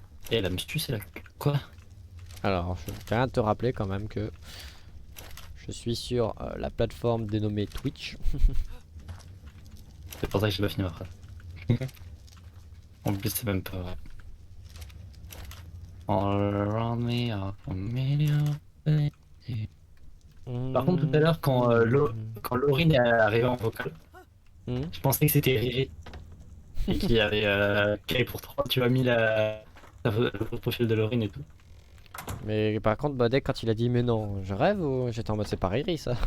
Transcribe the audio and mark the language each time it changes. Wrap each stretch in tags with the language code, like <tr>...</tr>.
<fr>Et elle a me tué, c'est là. Quoi? Alors je tiens à te rappeler quand même que je suis sur la plateforme dénommée Twitch. C'est pour ça que j'ai pas fini ma phrase. En plus, c'est même pas vrai.</fr> <en>All around me are familiar faces.</en> <fr>Par contre, tout à l'heure, quand Laurine est arrivée en vocal, je pensais que c'était Riri. Et qu'il y avait Kay pour 3. Tu as mis le profil de Laurine et tout. Mais par contre Badek quand il a dit mais non je rêve ou j'étais en mode c'est pas Riri ça.</fr>